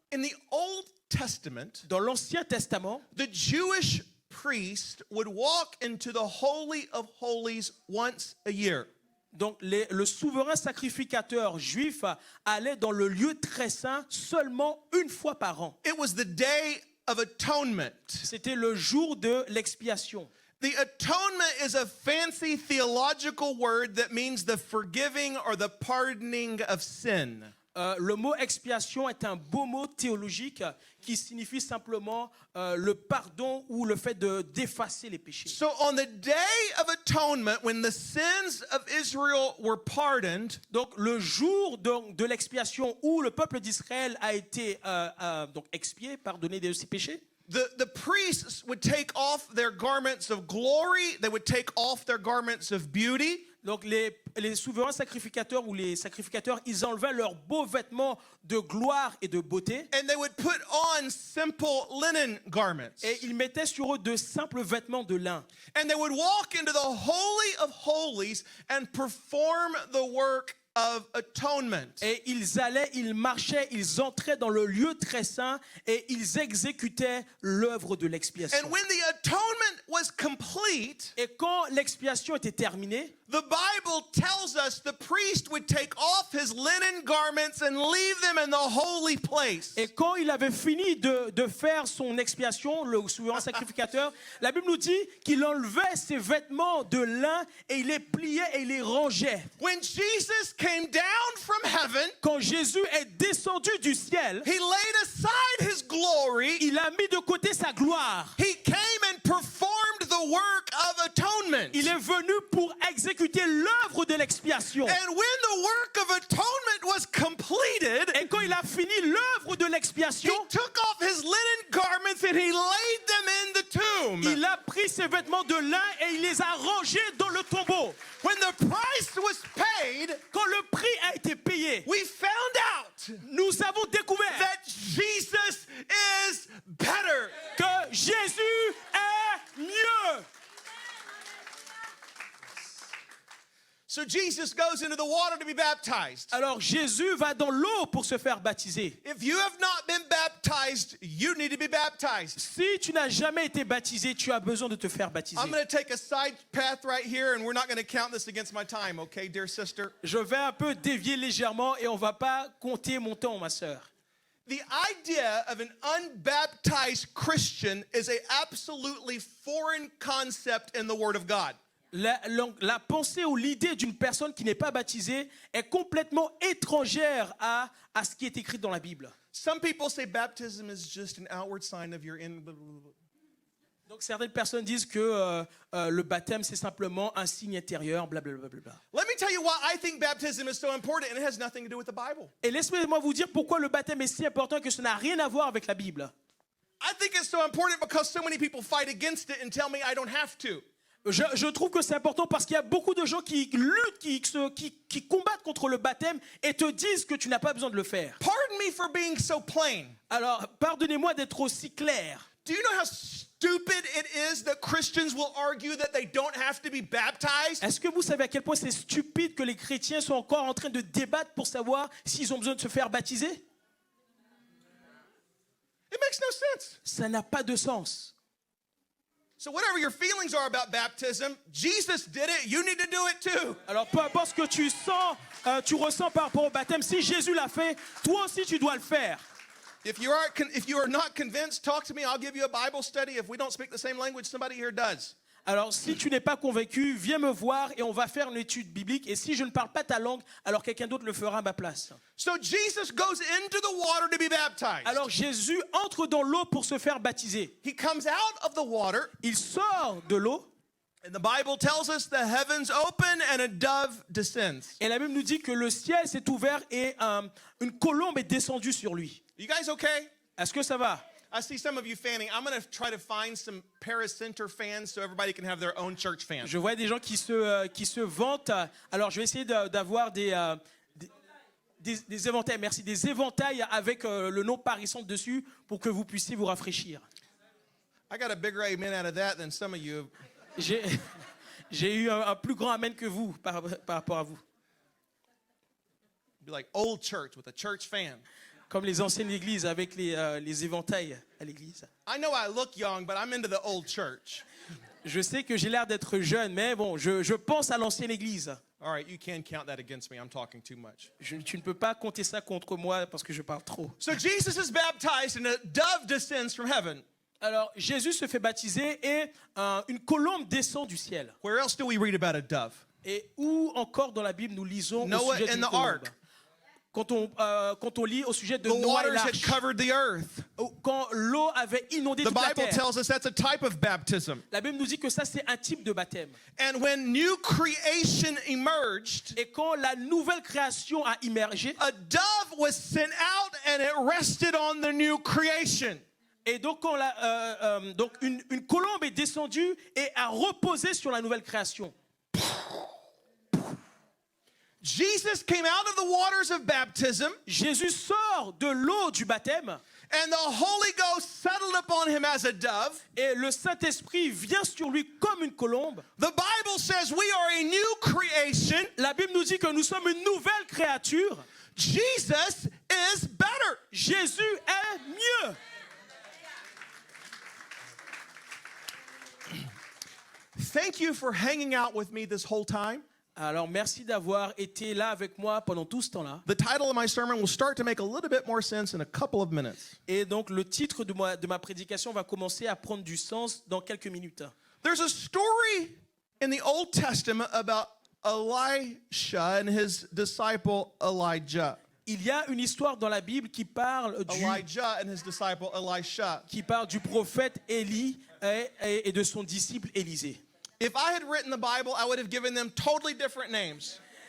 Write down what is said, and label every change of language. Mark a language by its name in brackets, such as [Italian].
[English] In the Old Testament, [French] Dans l'Ancien Testament, [English] the Jewish priest would walk into the Holy of Holies once a year. [French] donc le souverain sacrificateur juif allait dans le lieu très saint seulement une fois par an. [English] It was the Day of Atonement. [French] C'était le jour de l'expiation. [English] The atonement is a fancy theological word that means the forgiving or the pardoning of sin. [French] Le mot expiation est un beau mot théologique qui signifie simplement le pardon ou le fait d'effacer les péchés. [English] So on the day of atonement, when the sins of Israel were pardoned, [French] Donc le jour de l'expiation où le peuple d'Israël a été donc expié, pardonné de ses péchés, [English] the priests would take off their garments of glory, they would take off their garments of beauty. [French] donc les souverains sacrificateurs ou les sacrificateurs, ils enlevaient leurs beaux vêtements de gloire et de beauté [English] And they would put on simple linen garments. [French] et ils mettaient sur eux de simples vêtements de lin. [English] And they would walk into the Holy of Holies and perform the work of atonement. [French] Et ils allaient, ils marchaient, ils entraient dans le lieu très saint et ils exécutaient l'œuvre de l'expiation. [English] And when the atonement was complete, [French] Et quand l'expiation était terminée, [English] the Bible tells us the priest would take off his linen garments and leave them in the holy place. [French] et quand il avait fini de faire son expiation, le souverain sacrificateur, la Bible nous dit qu'il enlevait ses vêtements de lin et il les pliait et il les rangeait. [English] When Jesus came down from heaven, [French] Quand Jésus est descendu du ciel, [English] he laid aside his glory. [French] il a mis de côté sa gloire. [English] He came and performed the work of atonement. [French] Il est venu pour exécuter l'œuvre de l'expiation. [English] And when the work of atonement was completed, [French] Et quand il a fini l'œuvre de [English] he [French] l'expiation, [English] took off his linen garments and he laid them in the tomb. [French] il a pris ses vêtements de lin et il les a rangés dans le tombeau. [English] When the price was paid, [French] Quand le prix a été payé, [English] we found out [French] nous avons découvert [English] that Jesus is better. [French] que Jésus est mieux. [English] So Jesus goes into the water to be baptized. [French] Alors Jésus va dans l'eau pour se faire baptiser. [English] If you have not been baptized, you need to be baptized. [French] Si tu n'as jamais été baptisé, tu as besoin de te faire baptiser. [English] I'm going to take a side path right here, and we're not going to count this against my time, okay, dear sister? [French] Je vais un peu dévier légèrement et on va pas compter mon temps, ma sœur. [English] The idea of an unbaptized Christian is an absolutely foreign concept in the Word of God. [French] La pensée ou l'idée d'une personne qui n'est pas baptisée est complètement étrangère à ce qui est écrit dans la Bible. [English] Some people say baptism is just an outward sign of your in. [French] Donc certaines personnes disent que le baptême c'est simplement un signe intérieur, blablabla. [English] Let me tell you why I think baptism is so important, and it has nothing to do with the Bible. [French] Et laissez-moi vous dire pourquoi le baptême est si important que ça n'a rien à voir avec la Bible. [English] I think it's so important because so many people fight against it and tell me I don't have to. [French] Je trouve que c'est important parce qu'il y a beaucoup de gens qui luttent, qui combattent contre le baptême et te disent que tu n'as pas besoin de le faire. [English] Pardon me for being so plain. [French] Alors, pardonnez-moi d'être aussi clair. [English] Do you know how stupid it is that Christians will argue that they don't have to be baptized? [French] Est-ce que vous savez à quel point c'est stupide que les chrétiens sont encore en train de débattre pour savoir s'ils ont besoin de se faire baptiser? [English] It makes no sense. [French] Ça n'a pas de sens. [English] So whatever your feelings are about baptism, Jesus did it, you need to do it too. [French] Alors, peu importe ce que tu sens, tu ressens par rapport au baptême, si Jésus l'a fait, toi aussi tu dois le faire. [English] If you are not convinced, talk to me. I'll give you a Bible study. If we don't speak the same language, somebody here does. [French] Alors, si tu n'es pas convaincu, viens me voir et on va faire une étude biblique. Et si je ne parle pas ta langue, alors quelqu'un d'autre le fera à ma place. [English] So Jesus goes into the water to be baptized. [French] Alors, Jésus entre dans l'eau pour se faire baptiser. [English] He comes out of the water, [French] Il sort de l'eau [English] and the Bible tells us the heavens open and a dove descends. [French] et la Bible nous dit que le ciel s'est ouvert et une colombe est descendue sur lui. [English] You guys okay? [French] Est-ce que ça va? [English] I see some of you fanning. I'm going to try to find some Paris Center fans so everybody can have their own church fan. [French] Je vois des gens qui se vantent. Alors, je vais essayer d'avoir des éventails, merci, des éventails avec le nom Paris Centre dessus pour que vous puissiez vous rafraîchir. [English] I got a bigger amen out of that than some of you. [French] J'ai eu un plus grand amen que vous par rapport à vous. [English] Be like old church with a church fan. [French] Comme les anciennes églises avec les éventails à l'église. [English] I know I look young, but I'm into the old church. [French] Je sais que j'ai l'air d'être jeune, mais bon, je pense à l'ancienne église. [English] All right, you can count that against me. I'm talking too much. [French] Tu ne peux pas compter ça contre moi parce que je parle trop. [English] So Jesus is baptized and a dove descends from heaven. [French] Alors, Jésus se fait baptiser et une colombe descend du ciel. [English] Where else do we read about a dove? [French] Et où encore dans la Bible nous lisons au [English] Noah [French] sujet [English] and [French] d'une [English] the [French] colombe? [English] ark. [French] quand on lit au sujet de [English] The [French] Noé et [English] waters had [French] l'arche, [English] covered the earth. [French] quand l'eau avait inondé [English] The [French] toute la [English] Bible [French] terre. [English] tells us that's a type of baptism. [French] La Bible nous dit que ça, c'est un type de baptême. [English] And when new creation emerged, [French] Et quand la nouvelle création a immergé, [English] a dove was sent out and it rested on the new creation. [French] et donc, donc une colombe est descendue et a reposé sur la nouvelle création. [English] Jesus came out of the waters of baptism, [French] Jésus sort de l'eau du baptême [English] and the Holy Ghost settled upon him as a dove. [French] et le Saint-Esprit vient sur lui comme une colombe. [English] The Bible says we are a new creation. [French] La Bible nous dit que nous sommes une nouvelle créature. [English] Jesus is better. [French] Jésus est mieux. [English] Thank you for hanging out with me this whole time. [French] Alors merci d'avoir été là avec moi pendant tout ce temps-là. [English] The title of my sermon will start to make a little bit more sense in a couple of minutes. [French] Et donc le titre de ma prédication va commencer à prendre du sens dans quelques minutes. [English] There's a story in the Old Testament about Elisha and his disciple Elijah. [French] Il y a une histoire dans la Bible qui parle [English] Elijah and his disciple Elisha. [French] du prophète Élie et de son disciple Élisée. [English] If I had written the Bible, I would have given them totally different names,